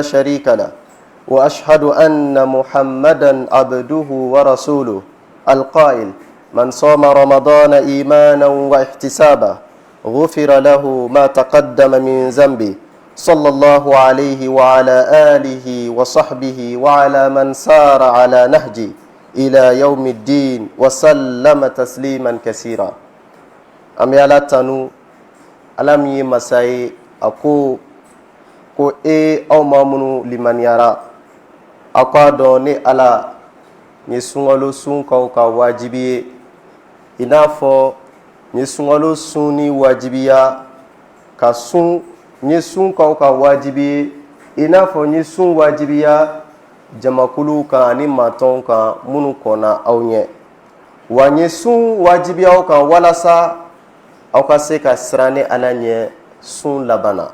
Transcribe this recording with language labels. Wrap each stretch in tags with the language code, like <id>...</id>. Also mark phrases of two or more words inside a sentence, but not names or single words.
<ar>شريك له وأشهد أن محمدا عبده ورسوله القائل من صام رمضان إيمانا واحتسابا غفر له ما تقدم من ذنبه صلى الله عليه وعلى آله وصحبه وعلى من سار على نهجه إلى يوم الدين وسلم تسليما كثيرا.</ar> <bm>Ami ala tanu ala min ye masa ye a ko aw maa minnu limaniyara a k'a dɔn ne ala n ye sunkalo sun k'aw ka wajibi ye i n'a fɔ n ye sunkalo sun ni wajibiya ka sun n ye sun k'aw ka wajibi ye i n'a fɔ n ye sun wajibiya jamakulu kan ani matɔnw kan minnu kɔnna aw ɲɛ wa n ye sun wajibiya aw kan walasa aw ka se ka siran ni ala ɲɛ sun labanna.</bm>